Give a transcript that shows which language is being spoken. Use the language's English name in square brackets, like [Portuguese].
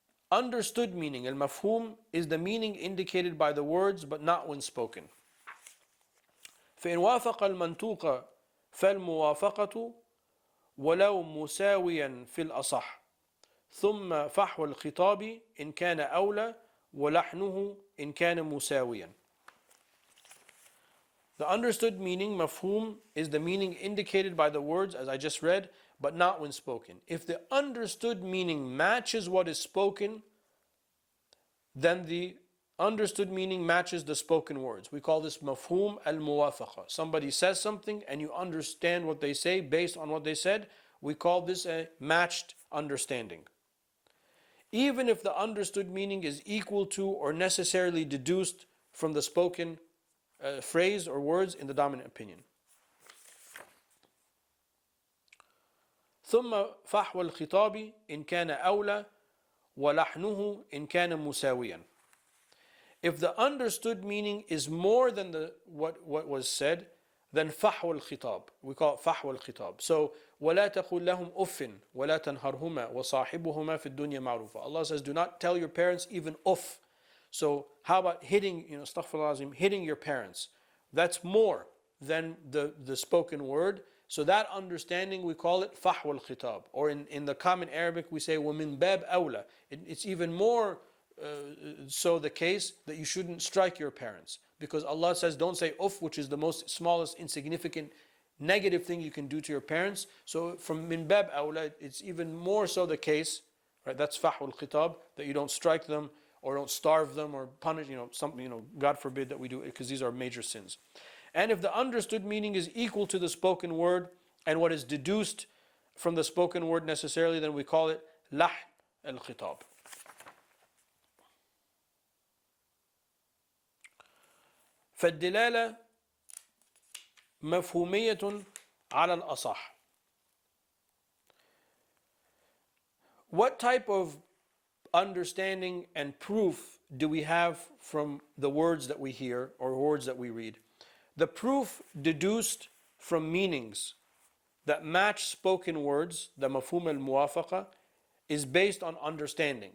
[English] Understood meaning, al-mafhum, is the meaning indicated by the words, but not when spoken. [Arabic] فإن وافق المنطوق فالموافقة ولو مساويا في الأصح ثم فحوى الخطاب إن كان أولى ولحنه إن كان مساويا. [English] The understood meaning, mafhum, is the meaning indicated by the words, as I just read, but not when spoken. If the understood meaning matches what is spoken, then the understood meaning matches the spoken words. We call this mafhum al-muwafaqa. Somebody says something and you understand what they say based on what they said. We call this a matched understanding. Even if the understood meaning is equal to or necessarily deduced from the spoken phrase or words in the dominant opinion. [Arabic] ثم فحوى الخطاب إن كان أولى ولحنه إن كان مساويا. [English] If the understood meaning is more than what was said, then فحوى الخطاب. We call it فحوى الخطاب. So [Arabic] ولا تقل لهم أف ولا تنهرهما وصاحبهما في الدنيا معروفا. [English] Allah says, do not tell your parents even uff. So how about hitting, astaghfirullah, hitting your parents? That's more than the spoken word. So that understanding, we call it فحوى الخطاب. Or in the common Arabic, we say [Arabic] ومن باب أولى. [English] It's even more so the case that you shouldn't strike your parents. Because Allah says, don't say uff, which is the most smallest, insignificant, negative thing you can do to your parents. So from min bab awla, it's even more so the case, right? That's fahul khitab, that you don't strike them or don't starve them or punish, something, God forbid that we do it, because these are major sins. And if the understood meaning is equal to the spoken word and what is deduced from the spoken word necessarily, then we call it lah al-khitab. [Arabic] فالدلالة مفهومية على الأصح. [English] What type of understanding and proof do we have from the words that we hear or words that we read? The proof deduced from meanings that match spoken words, the mafhum al-muwafaqa, is based on understanding.